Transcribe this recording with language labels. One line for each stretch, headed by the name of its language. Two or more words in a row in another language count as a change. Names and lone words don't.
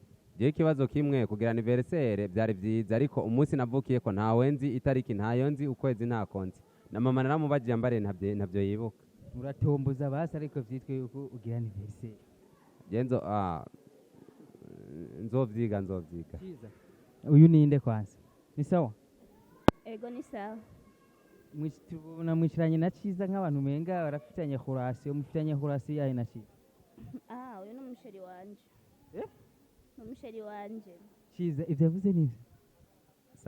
Rundi: je kibazo kimwe kugira anniversaire byari byiza ariko umunsi navukiye ko ntawe nzi itariki ntayo nzi ukwezi ntakonzi na mama naramubagiye mbare ntabyo yibuka uratomboza basi ariko vyitwe yuko ugira anniversaire genzo nzovyiga uyu ninde kwanza
Swahili: ni sawa
Rundi: ego
Swahili: ni sawa.
Rundi: tubona mwicaranye na Ciza nk'abantu umenga barafitanye relation mufitanye relation yahe na Ciza Uyu ni umusheri wanje. Eh? Ni umusheri wanje. Ciza ivyo yavuze nivyo sa